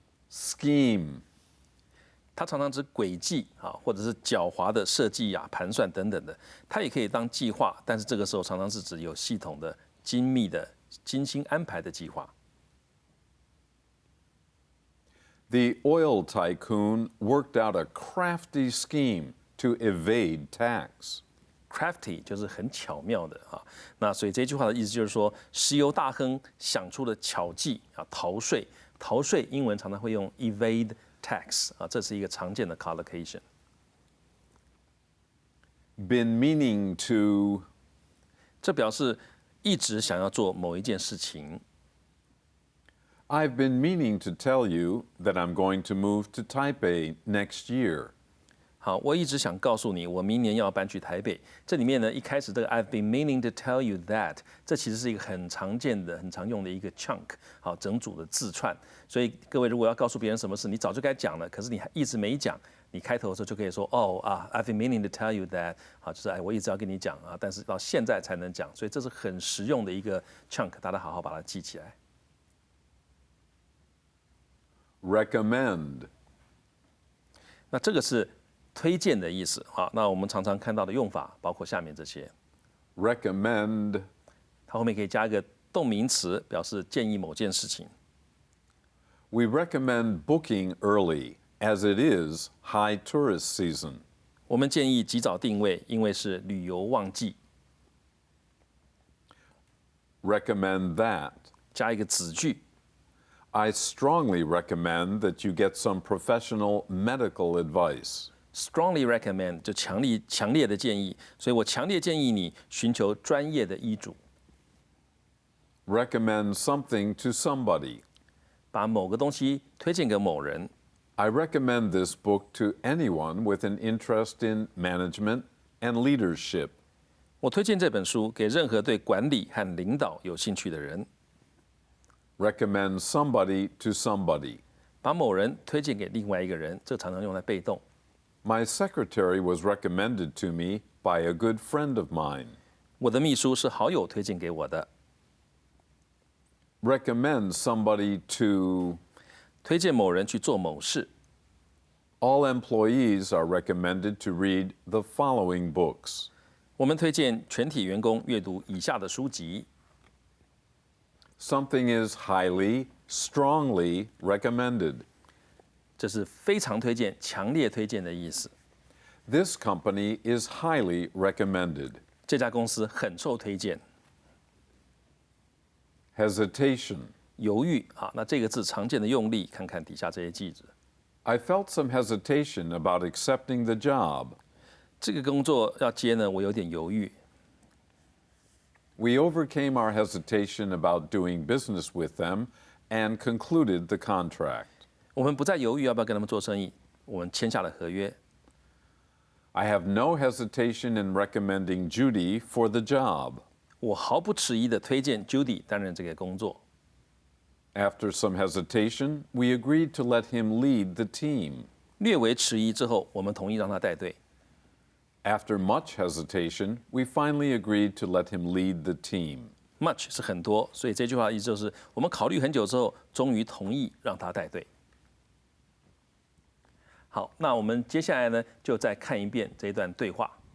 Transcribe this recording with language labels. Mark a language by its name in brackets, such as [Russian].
[English] Scheme. [Chinese] 它常常指诡计啊，或者是狡猾的设计啊、盘算等等的。它也可以当计划，但是这个时候常常是指有系统的、精密的、精心安排的计划。 [English] The oil tycoon worked out a crafty scheme to evade tax. [Chinese] Crafty 就是很巧妙的啊，那所以这句话的意思就是说，石油大亨想出了巧计啊，逃税。逃税英文常常会用 evade tax 啊，这是一个常见的 collocation。 [English] Been meaning to. [Chinese] 这表示一直想要做某一件事情。 [English] I've been meaning to tell you that I'm going to move to Taipei next year. [Chinese] 好，我一直想告诉你，我明年要搬去台北。这里面呢，一开始这个 [English] I've been meaning to tell you that， [Chinese] 这其实是一个很常见的、很常用的一个 chunk， 好，整组的字串。所以各位如果要告诉别人什么事，你早就该讲了，可是你还一直没讲，你开头的时候就可以说 [English] I've been meaning to tell you that， [Chinese] 好，就是我一直要跟你讲啊，但是到现在才能讲，所以这是很实用的一个 chunk， 大家好好把它记起来。 [English] Recommend. [Chinese] 那这个是推荐的意思啊。那我们常常看到的用法包括下面这些。 [English] Recommend. [Chinese] 它后面可以加一个动名词，表示建议某件事情。 [English] We recommend booking early, as it is high tourist season. [Chinese] 我们建议及早定位，因为是旅游旺季。 [English] Recommend that. [Chinese] 加一个子句。 [English] I strongly recommend that you get some professional medical advice. [Chinese] Strongly recommend 就强烈的建议，所以我强烈建议你寻求专业的医嘱。 [English] Recommend something to somebody. [Chinese] 把某个东西推荐给某人。 [English] I recommend this book to anyone with an interest in management and leadership. [Chinese] 我推荐这本书给任何对管理和领导有兴趣的人。 [English] Recommend somebody to somebody. [Chinese] 把某人推荐给另外一个人，这常常用来被动。 [English] My secretary was recommended to me by a good friend of mine. [Chinese] 我的秘书是好友推荐给我的。 [English] Recommend somebody to. [Chinese] 推荐某人去做某事。 [English] All employees are recommended to read the following books. [Chinese] 我们推荐全体员工阅读以下的书籍。 [English] Something is highly, strongly recommended. [Chinese] 这是非常推荐、强烈推荐的意思。 [English] This company is highly recommended. [Chinese] 这家公司很受推荐。 [English] Hesitation. [Chinese] 犹豫啊，那这个字常见的用例，看看底下这些句子。 [English] I felt some hesitation about accepting the job. [Chinese] 这个工作要接呢，我有点犹豫。 [English] We overcame our hesitation about doing business with them and concluded the contract. [Chinese] 我们不再犹豫要不要跟他们做生意，我们签下了合约。 [English] I have no hesitation in recommending Judy for the job. [Chinese] 我毫不迟疑地推荐 Judy 担任这个工作。 [English] After some hesitation, we agreed to let him lead the team. [Chinese] 略为迟疑之后，我们同意让他带队。 [English] After much hesitation, we finally agreed to let him lead the team. [Chinese] Much 是很多，所以这句话的意思就是我们考虑很久之后，终于同意让他带队。好，那我们接下来呢，就再看一遍这一段对话。